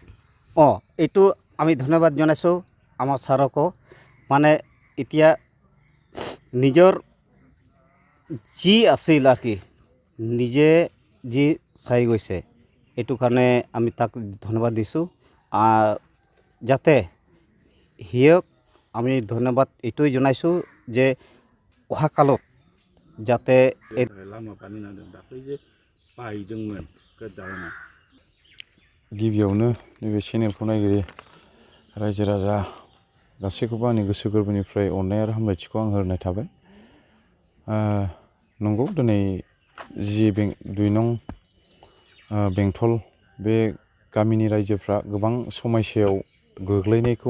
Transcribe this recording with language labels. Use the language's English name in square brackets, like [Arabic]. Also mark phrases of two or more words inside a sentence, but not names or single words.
[Assamese] এইটো আমি ধন্যবাদ জনাইছোঁ আমাৰ ছাৰকো মানে এতিয়া নিজৰ যি আছিল আর কি নিজে যি চাই গৈছে এইটো কাৰণে আমি তাক ধন্যবাদ দিছোঁ যাতে সিয়ক আমি ধন্যবাদ এইটোই জনাইছোঁ যে অহাকালত যাতে [Bodo] लामा बानायनानै दाख्लै जे बायदोंमोन दालाङा गिबियावनो नैबे चेनेलखौ नायगिरि रायजो राजा गासैखौबो आंनि गोसो गोरबोनिफ्राय अननाय आरो हामलायथिखौ आं होनाय थाबाय नंगौ दिनै जि 2 नं बेंटल बे गामिनि रायजोफ्रा गोबां समस्यायाव गोग्लैनायखौ